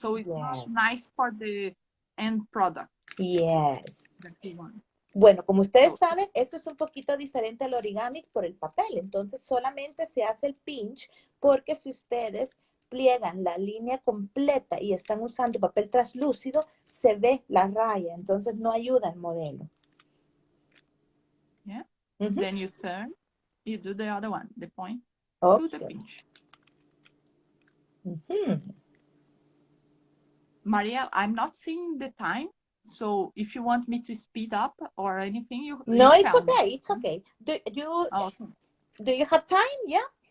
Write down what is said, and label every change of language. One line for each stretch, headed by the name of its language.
English: So it's not nice for the end product. Yes. That you want.
Spanish: Bueno, como ustedes saben, esto es un poquito diferente al origami por el papel. Entonces, solamente se hace el pinch porque si ustedes pliegan la línea completa y están usando papel translúcido, se ve la raya. Entonces, no ayuda el modelo.
English: Yeah. Then you turn, you do the other one, the point to the pinch. Maria, I'm not seeing the time. So if you want me to speed up or anything, No, it's okay. It's okay. Do you have time? Yeah.